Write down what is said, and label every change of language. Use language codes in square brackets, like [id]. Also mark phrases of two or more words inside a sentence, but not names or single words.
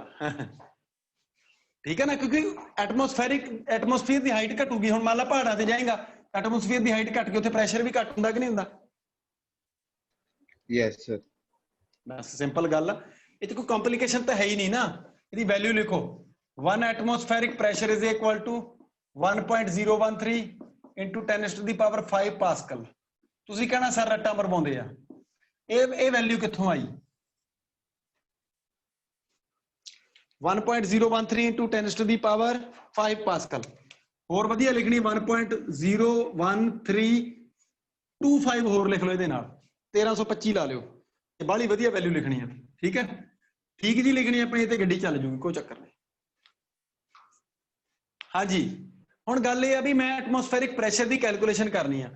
[pa] ਠੀਕ ਹੈ ਨਾ, ਕਿਉਂਕਿ ਐਟਮੋਸਫੀਅਰ ਦੀ ਹਾਈਟ ਘਟੂਗੀ। ਹੁਣ ਮੰਨ ਲਾ ਪਹਾੜਾਂ ਤੇ ਜਾਏਗਾ, ਐਟਮੋਸਫੀਅਰ ਦੀ ਹਾਈਟ ਘਟ ਕੇ ਉੱਥੇ ਪ੍ਰੈਸ਼ਰ ਵੀ ਘੱਟ ਹੁੰਦਾ ਕਿ ਨਹੀਂ ਹੁੰਦਾ? [en] Yes sir. [pa] ਬਸ ਸਿੰਪਲ ਗੱਲ ਆ, ਇਹ ਚ ਕੋਈ ਕੰਪਲਿਕੇਸ਼ਨ ਤਾਂ ਹੈ ਹੀ ਨਹੀਂ ਨਾ। ਇਹਦੀ ਵੈਲਿਊ ਲਿਖੋ [en] 1 atmospheric pressure is equal to 1.013 into 10 to the power 5 [pa] ਪਾਸਕਲ। ਤੁਸੀਂ ਕਹਿਣਾ ਸਰ ਰੱਟਾ ਮਰਵਾਉਂਦੇ ਆ, ਇਹ ਵੈਲਿਊ ਕਿੱਥੋਂ ਆਈ? [en] 1.013 into 10 to the power 5 ਪਾਸਕਲ। [pa] ਹੋਰ ਵਧੀਆ ਲਿਖਣੀ 1.01325 ਹੋਰ ਲਿਖ ਲਓ, ਇਹਦੇ ਨਾਲ 1325 ਲਾ ਲਿਓ। ਇਹ ਬਾਹਲੀ ਵਧੀਆ ਵੈਲਿਊ ਲਿਖਣੀ ਆ, ਠੀਕ ਹੈ? ਠੀਕ ਜੀ ਲਿਖਣੀ ਆਪਣੀ, ਤੇ ਗੱਡੀ ਚੱਲ ਜੂਗੀ, ਕੋਈ ਚੱਕਰ ਨਹੀਂ। ਹਾਂਜੀ ਹੁਣ ਗੱਲ ਇਹ ਆ ਵੀ ਮੈਂ [en] atmospheric pressure [pa] ਦੀ ਕੈਲਕੂਲੇਸ਼ਨ ਕਰਨੀ ਆ।